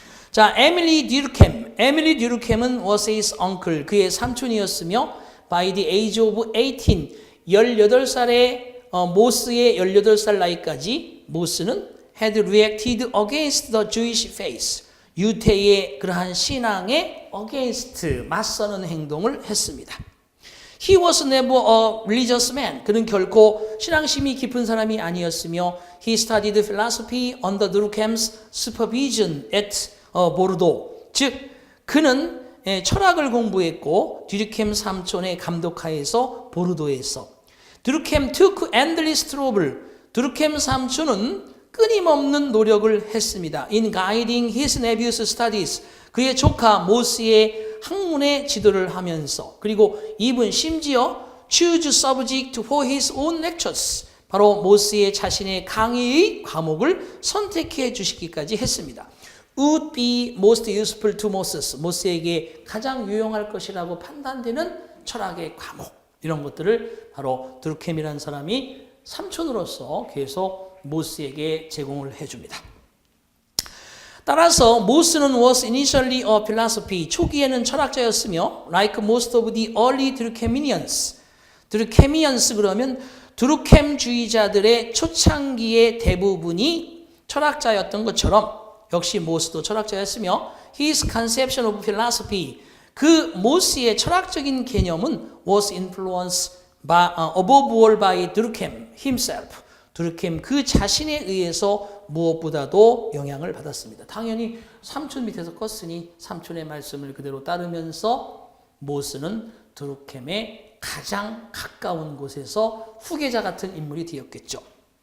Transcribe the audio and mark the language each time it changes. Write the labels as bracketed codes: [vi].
[ko] 자, 에밀리 듀르켐은 [en] was his uncle, [ko] 그의 삼촌이었으며 [en] by the age of 18, [ko] 18살의 모스의 18살 나이까지 모스는 [en] had reacted against the Jewish faith, [ko] 유태의 그러한 신앙에 against, 맞서는 행동을 했습니다. [en] He was never a religious man. [ko] 그는 결코 신앙심이 깊은 사람이 아니었으며 [en] he studied philosophy under Durkheim's supervision at Bordeaux. [ko] 즉 그는 철학을 공부했고 듀르켐 삼촌의 감독하에서 보르도에서 듀르켐 [en] took endless trouble. [ko] 듀르켐 삼촌은 끊임없는 노력을 했습니다. [en] In guiding his nephew's studies. [ko] 그의 조카 모스의 학문의 지도를 하면서 그리고 이분 심지어 [en] choose subject for his own lectures. [ko] 바로 모스의 자신의 강의의 과목을 선택해 주시기까지 했습니다. [en] Would be most useful to Moses. [ko] 모스에게 가장 유용할 것이라고 판단되는 철학의 과목. 이런 것들을 바로 듀르켐이라는 사람이 삼촌으로서 계속 모스에게 제공을 해줍니다. 따라서 모스는 [en] was initially a philosophy, [ko] 초기에는 철학자였으며 [en] like most of the early Durkheimians, [ko] 그러면 듀르켐주의자들의 초창기의 대부분이 철학자였던 것처럼 역시 모스도 철학자였으며 [en] his conception of philosophy, [ko] 그 모스의 철학적인 개념은 [en] was influenced by, above all by Durkheim himself. [ko] 듀르켐 그 자신에 의해서 무엇보다도 영향을 받았습니다. 당연히 삼촌 밑에서 컸으니 삼촌의 말씀을 그대로 따르면서 모스는 듀르켐의 가장 가까운 곳에서 후계자 같은 인물이 되었겠죠.